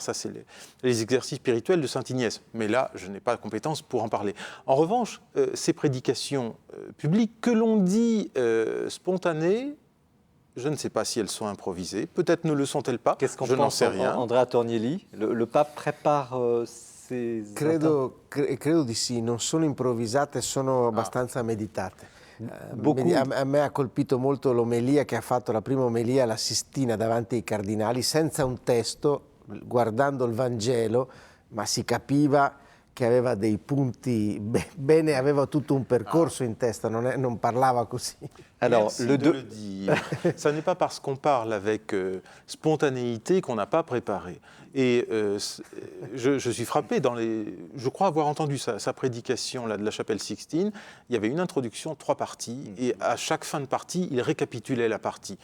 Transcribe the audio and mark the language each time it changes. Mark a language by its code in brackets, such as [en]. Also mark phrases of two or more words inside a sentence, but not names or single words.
[fr] Ça, c'est les exercices spirituels de sainte Ignès. Mais là, je n'ai pas de compétence pour en parler. En revanche, ces prédications publiques, que l'on dit spontanées, Je ne sais pas si elles sont improvisées. Peut-être ne le sont-elles pas. Qu'est-ce qu'on Je n'en pense, sais rien. Andrea Tornielli? Le pape prépare ses... [it] Credo di sì, non sono improvvisate, sono abbastanza meditate. [fr] Beaucoup. [it] A me ha colpito molto l'omelia che ha fatto, la prima omelia alla Sistina davanti ai cardinali, senza un testo, guardando il Vangelo, ma si capiva che aveva dei punti bene, aveva tutto un percorso in testa, non parlava così. [fr] Alors, Merci de le dire. Ça n'est pas parce qu'on parle avec spontanéité qu'on n'a pas préparé. Et je suis frappé je crois avoir entendu sa prédication là, de la chapelle Sixtine. Il y avait une introduction, 3 parties, et à chaque fin de partie, il récapitulait la partie.